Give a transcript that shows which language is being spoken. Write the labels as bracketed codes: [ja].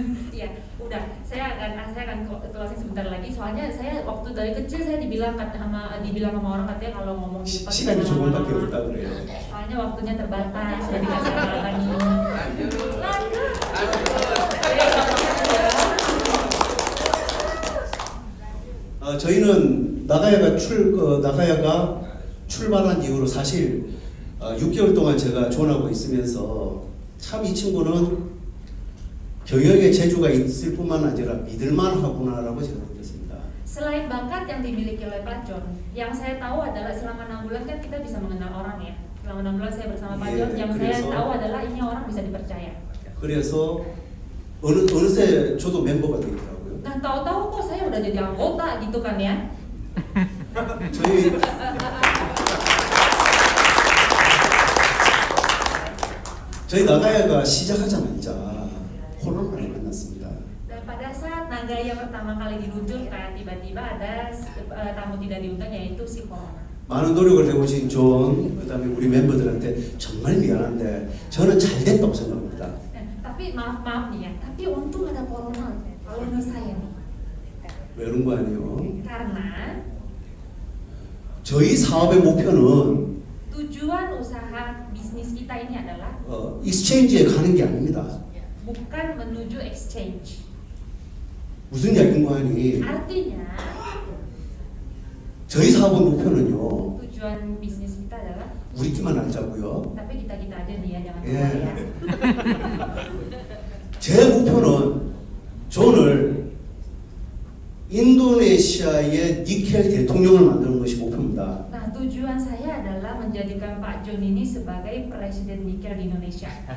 [id] Ya, udah. Saya akan closing sebentar lagi. Soalnya saya waktu dari kecil saya dibilang sama orang katanya kalau ngomong di depan [ko] 시간이 조금밖에 없다 그래요. [id] soalnya waktunya terbatas. Jadi nggak saya lagi. [ko] 저희는 나가야가 출발한 이후로 사실 6개월 동안 제가 존하고 있으면서 참 이 친구는 경영의 재주가 있을 뿐만 아니라 믿을만 하구나라고 제가 느꼈습니다. [id] Selain bakat yang dimiliki oleh Pak John, yang saya tahu adalah selama 6 bulan kan kita bisa mengenal orang ya. Selama 6 bulan saya bersama Pak John, yang saya tahu adalah ini orang bisa dipercaya. [ko] 그래서 어느새 저도 멤버가 되더라고요. [id] Nah, tahu-tahu kok saya udah jadi anggota gitu kan ya. [ko] 저희 나가야가 시작하자마자 코로나를 만났습니다. [id] Dan pada saat Nagaya pertama kali diluncurkan, tiba-tiba ada tamu tidak diundang yaitu si Corona. [ko] 많은 노력을 해오신 존, 그다음에 우리 멤버들한테 정말 미안한데 저는 잘 됐다고 생각합니다. [id] Tapi Tapi maaf nih ya, tapi untung ada corona kalau menurut saya nih. [ko] 왜 그런 거 아니에요? [id] Karena [ko] 저희 사업의 목표는 [id] tujuan usaha bisnis kita ini adalah [ko] 익스체인지에 가는 게 아닙니다. [id] bukan menuju exchange. [ko] 무슨 얘기인 거 아니? [id] Artinya [ko] 저희 사업의 목표는요. [id] tujuan bisnis kita adalah [ko] 우리끼만 알자고요. [id] tapi kita aja nih ya, jangan [ko] 예. [id] keluar ya. [ko] 제 목표는 존을 인도네시아의 니켈 대통령을 만드는 것이 목표입니다. [id] Nah, tujuan saya adalah menjadikan Pak John ini sebagai presiden nikel di Indonesia.